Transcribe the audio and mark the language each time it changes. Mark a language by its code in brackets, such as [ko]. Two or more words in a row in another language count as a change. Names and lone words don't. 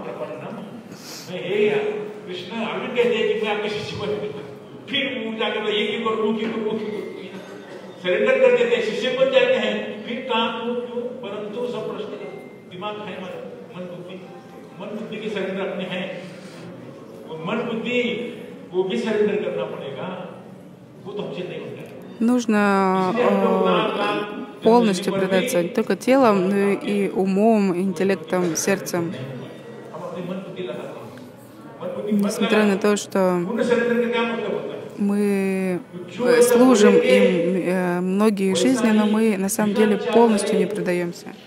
[hi] सरेंडर कर देते हैं, शिष्य बन जाते हैं, फिर काम क्यों, परंतु सब प्रश्न दिमाग है, मन बुद्धि के सरेंडर अपने हैं, मन बुद्धि वो भी सरेंडर करना पड़ेगा, वो तो हमसे नहीं होता है। [ru] Нужно полностью предаться не только телом, но и умом, интеллектом, сердцем. Несмотря на то, что мы служим им многие жизни, но мы на самом деле полностью не предаемся.